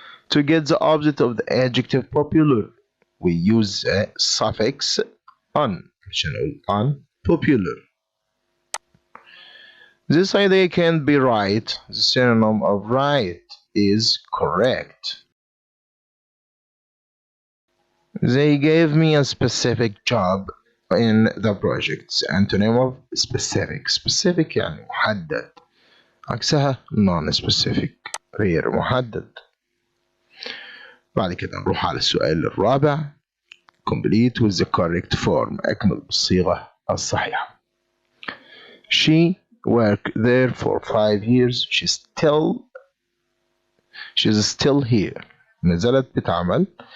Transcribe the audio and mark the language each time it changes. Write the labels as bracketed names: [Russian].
[English] To get the opposite of the adjective popular, we use a suffix un [Arabic] عشان نقول [English] unpopular. This idea can't be right. The synonym of right is correct. They gave me a specific job in the project. Antonym of specific. [Arabic] Specific يعني محدد. عكسها non-specific غير محدد. بعد كده نروح على السؤال الرابع. [English] Complete with the correct form. [Arabic] أكمل بالصيغة الصحيحة. [English] She worked there for 5 years. She's still here. [Arabic] ما زالت بتعمل.